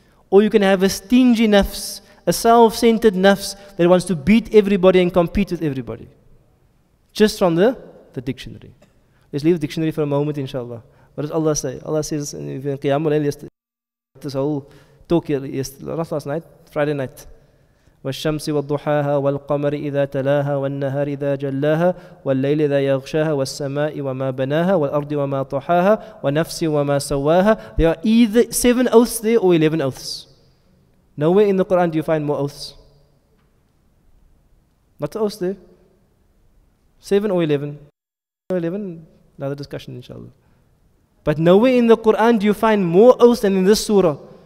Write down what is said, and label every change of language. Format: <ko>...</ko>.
<en>Or you can have a stingy nafs, a self-centered nafs that wants to beat everybody and compete with everybody. Just from the dictionary. Let's leave the dictionary for a moment, inshallah. What does Allah say? Allah says in Qiyamul Layl yesterday, this whole talk here yesterday, not last night, Friday night.</en> <ar>والشمس والضحاها والقمر إذا تلاها والنهار إذا جلاها والليل إذا يغشاها والسماء وما بناها والأرض وما طحاها ونفس وما سواها.</ar> <en>There are either 7 oaths there or 11 oaths. Nowhere in the Quran do you find more oaths. What's the oaths there? 7 or 11? 11, another discussion inshallah. But nowhere in the Quran do you find more oaths than in this surah.</en>